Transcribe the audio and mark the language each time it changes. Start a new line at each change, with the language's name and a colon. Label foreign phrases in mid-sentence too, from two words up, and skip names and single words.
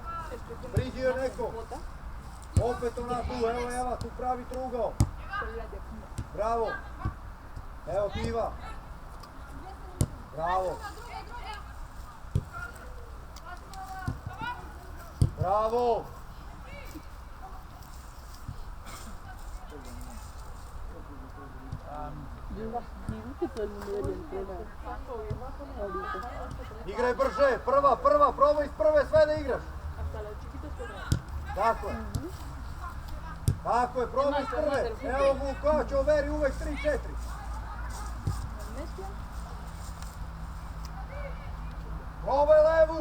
Serbian: Priđi joj neko. Opet ona tu, evo Eva, tu pravi trugao. Bravo. Evo ti Iva. Bravo. Bravo.
Spanish: Digo que todo el mundo debería entrenar. Ahorita.
Serbian: Igraj brže, prva, probaj iz prve sve da igraš. Tako je. Tako je, probaj iz prve. Evo Vukovac, overi uvek 3-4. Probaj levu.